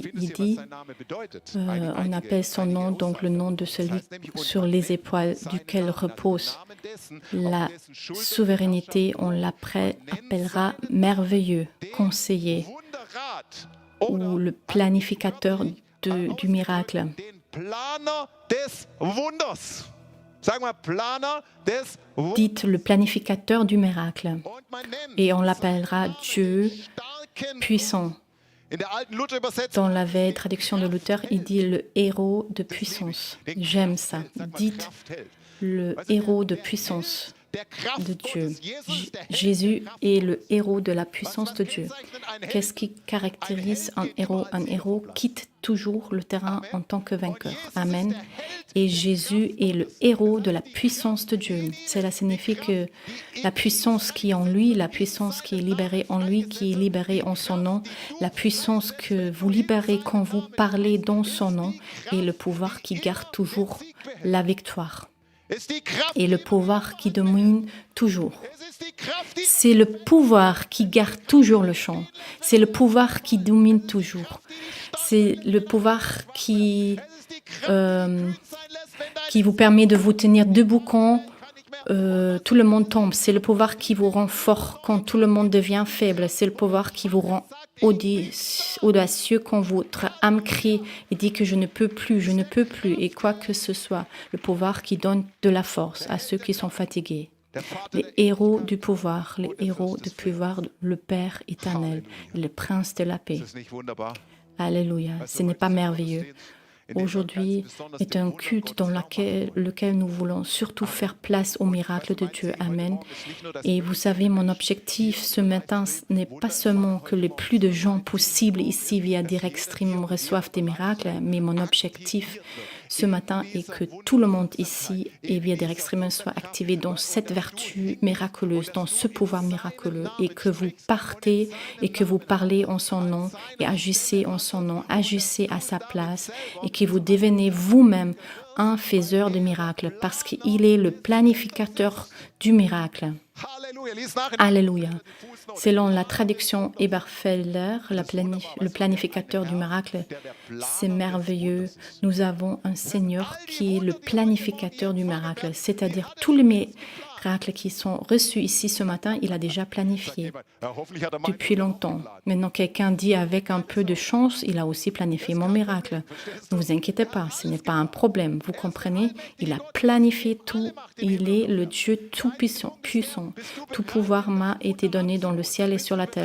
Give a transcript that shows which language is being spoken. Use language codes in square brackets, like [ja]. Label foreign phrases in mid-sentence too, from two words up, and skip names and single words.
[fr] Il dit, on appelle son nom donc le nom de celui sur les épaules duquel repose la souveraineté. On l'appellera merveilleux, conseiller, ou le planificateur du miracle. [de] den Planer des Wunders. Sag mal, Planer des Wunders. [fr] Dites le planificateur du miracle. [de] Und man nennt [fr] Et on l'appellera Dieu [de] starken [fr] puissant. [de] in der alten Luther-Übersetzung. [fr] Dans la vieille traduction de Luther, il dit le héros de puissance. J'aime ça. Dites le héros de puissance [de] Der Kraft [fr] de Dieu. [de] Gottes. Jesus ist der Held. [fr] Jésus est le héros de la puissance de Dieu. Qu'est-ce qui caractérise un héros? Un héros quitte toujours le terrain en tant que vainqueur. Amen. Et Jésus est le héros de la puissance de Dieu. Cela signifie que la puissance qui est en lui, la puissance qui est libérée en lui, qui est libérée en son nom, la puissance que vous libérez quand vous parlez dans son nom, est le pouvoir qui garde toujours la victoire. [de] Ist die Kraft. [fr] Et le pouvoir qui domine toujours. [de] Es ist die Kraft, die [fr] C'est le pouvoir qui garde toujours le champ. C'est le pouvoir qui domine toujours. C'est le pouvoir [de] es ist die Kraft, euh, sein lässt, wenn dein [fr] qui vous permet de vous tenir debout quand tout le monde tombe. C'est le pouvoir qui vous rend fort quand tout le monde devient faible. C'est le pouvoir qui vous rend audacieux quand votre âme crie et dit que je ne peux plus, et quoi que ce soit. Le pouvoir qui donne de la force à ceux qui sont fatigués. [de] der Vater [fr] Les héros du pouvoir, les héros du pouvoir, le Père éternel, le Prince de la paix. [de] ist nicht wunderbar. [fr] Alléluia, ce n'est pas merveilleux. Aujourd'hui est un culte dans lequel nous voulons surtout faire place au miracle de Dieu. Amen. Et vous savez, mon objectif ce matin ce n'est pas seulement que le plus de gens possible ici via Direct Stream reçoivent des miracles, mais mon objectif ce matin est que tout le monde ici et via Direct Stream soit activé dans cette vertu miraculeuse, dans ce pouvoir miraculeux, et que vous partez et que vous parlez en son nom et agissez en son nom, agissez à sa place et que vous devenez vous-même un faiseur de miracles parce qu'il est le planificateur du miracle. [de] Halleluja. Lies nach in [fr] Alléluia. Selon la traduction Eberfelder, le planificateur du miracle, c'est merveilleux. Nous avons un Seigneur qui est le planificateur du miracle, c'est-à-dire tous les miracles qui sont reçus ici ce matin, il a déjà planifié [de] Ja, hoffentlich hat er mal [fr] depuis longtemps. Maintenant, quelqu'un dit avec un peu de chance, il a aussi planifié mon miracle. Ne vous inquiétez pas, ce n'est pas un problème. Vous comprenez? Il a planifié tout. Il est le Dieu tout-puissant. Tout pouvoir m'a été donné dans le ciel et sur la terre.